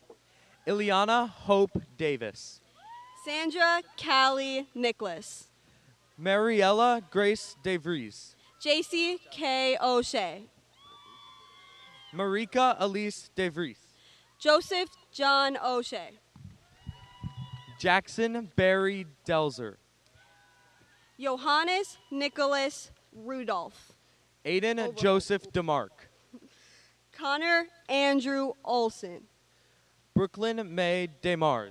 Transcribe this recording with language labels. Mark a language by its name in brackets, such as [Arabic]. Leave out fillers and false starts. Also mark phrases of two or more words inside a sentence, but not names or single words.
[English] Ileana Hope Davis. Sandra Callie Nicholas. Mariella Grace DeVries. JC K. O'Shea. Marika Elise DeVries. Joseph John O'Shea. Jackson Barry Delzer. Johannes Nicholas Rudolph. Aiden Joseph DeMark. Connor Andrew Olson. Brooklyn May DeMars.